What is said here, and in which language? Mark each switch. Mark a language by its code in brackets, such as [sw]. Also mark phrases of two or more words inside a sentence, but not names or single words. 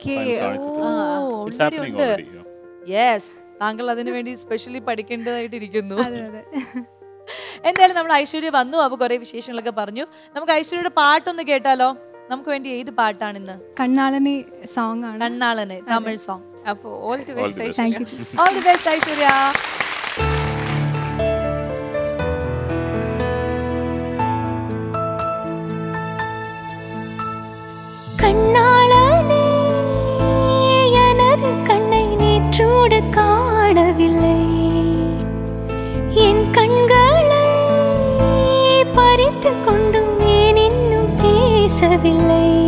[ml] യെസ്, താങ്കൾ അതിനു വേണ്ടി സ്പെഷ്യലി പഠിക്കേണ്ടതായിട്ടിരിക്കുന്നു. എന്തായാലും നമ്മൾ ഐശ്വര്യ വന്നു, അപ്പൊ കുറെ വിശേഷങ്ങളൊക്കെ പറഞ്ഞു. നമുക്ക് ഐശ്വര്യയുടെ പാട്ടൊന്ന് കേട്ടാലോ? നമുക്ക് വേണ്ടി ഏത് പാട്ടാണ് ഇന്ന്? കണ്ണാളനെ സോങ് ആണ്. കണ്ണാളനെ തമിഴ് സോങ്. അപ്പൊ [en] all the best [ml] ഐശ്വര്യ. [ta] கண்ணாளனே எனது கண்ணை நேற்றோடு காணவில்லை, என் கண்களை பறித்து கொண்டும் ஏன் இன்னும் பேசவில்லை,